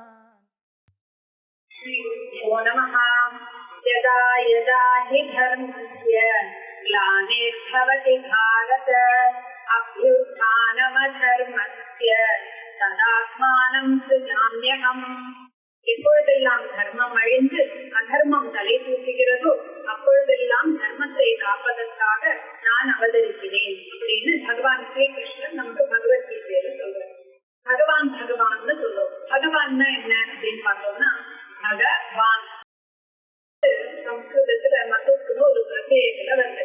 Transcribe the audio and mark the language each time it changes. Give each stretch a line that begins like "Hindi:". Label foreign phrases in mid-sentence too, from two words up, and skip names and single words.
Sanskrit: श्रीगुरुभ्यो नमः। यदा यदा हि धर्मस्य ग्लानिर्भवति भारत अभ्युत्थानमधर्मस्य तदात्मानं सृजाम्यहम्।
Tamil: எப்பொழுதெல்லாம் தர்மம் அழிந்து அதர்மம் தலை தூக்குகிறதோ அப்பொழுதெல்லாம் தர்மத்தை காப்பதற்காக நான் அவதரிக்கிறேன் அப்படின்னு பகவான் ஸ்ரீகிருஷ்ணன் நமக்கு பகவத்கீதையில சொல்றார். பகவான்னு சொல்றோம். பகவான்னா என்ன அப்படின்னு பார்த்தோம்னா பகவான் சம்ஸ்கிருதத்துல மதத்துக்கு ஒரு பிரத்யேகத்துல வருது.